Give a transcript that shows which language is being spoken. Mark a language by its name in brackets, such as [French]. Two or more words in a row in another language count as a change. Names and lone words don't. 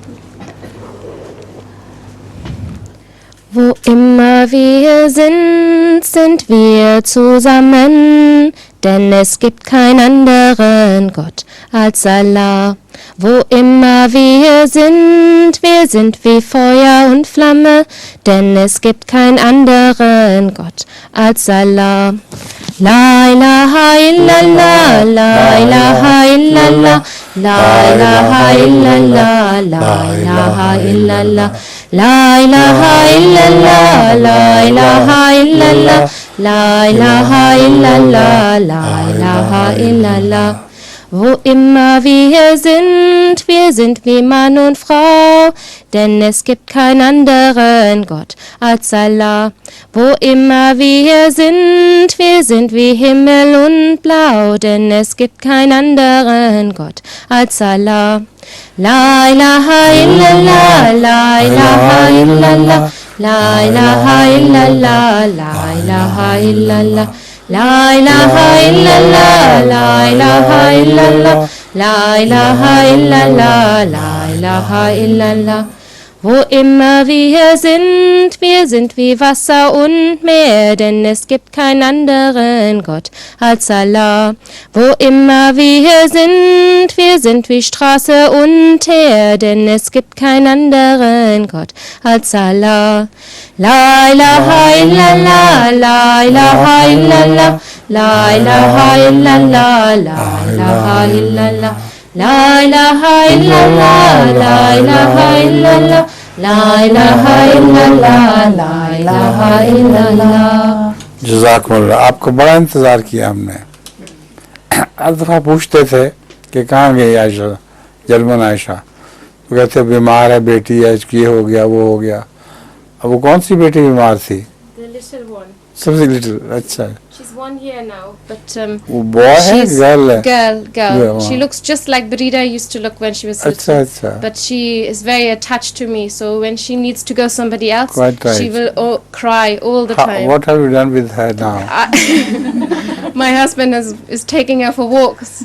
[German] Wo immer wir sind, sind wir zusammen, denn es gibt keinen anderen Gott als Allah. Wo immer wir sind wie Feuer und Flamme, denn es gibt keinen anderen Gott als Allah. [Arabic] لا إله إلا الله، لا إله إلا الله، لا إله إلا الله، لا إله إلا الله. لا إله إلا الله، لا إله إلا الله، لا إله إلا الله، لا إله إلا الله. [German] Wo immer wir sind wie Mann und Frau, denn es gibt keinen anderen Gott als Allah. Wo immer wir sind wie Himmel und Blau, denn es gibt keinen anderen Gott als Allah. [Arabic] لا إله إلا الله، لا إله إلا الله، لا إله إلا الله، لا إله إلا الله. لا إله إلا الله، لا إله إلا الله، لا إله إلا الله، لا إله إلا الله. [German] Wo immer wir sind wie Wasser und Meer, denn es gibt keinen anderen Gott als Allah. Wo immer wir sind wie Straße und Teer, denn es gibt keinen anderen Gott als Allah. [Arabic] لا إله إلا الله، لا إله إلا الله، لا إله إلا الله، لا إله إلا الله. لا إله إلا الله، لا إله إلا الله، لا إله إلا الله، لا إله إلا الله. [Hindi] जज़ाकुमुल्लाह, आपको बड़ा इंतज़ार किया हमने। हर दफ़ा पूछते थे कि कहाँ गई आयशा, जलमन आयशा, तो कहते बीमार है बेटी है, ये हो गया वो हो गया। अब वो कौन सी बेटी बीमार थी? [English] The little one. [Hindi] सबसे लिटिल, अच्छा। [English] She's 1 year now, but [Hindi] वो बॉय है गर्ल है? [English] girl. Yeah, She looks just like Brida used to look when she was little. [Hindi] अच्छा। [English] But she is very attached to me, so when she needs to go somebody else, Quite right. she will cry all the time. What have you done with her now? My husband is taking her for walks.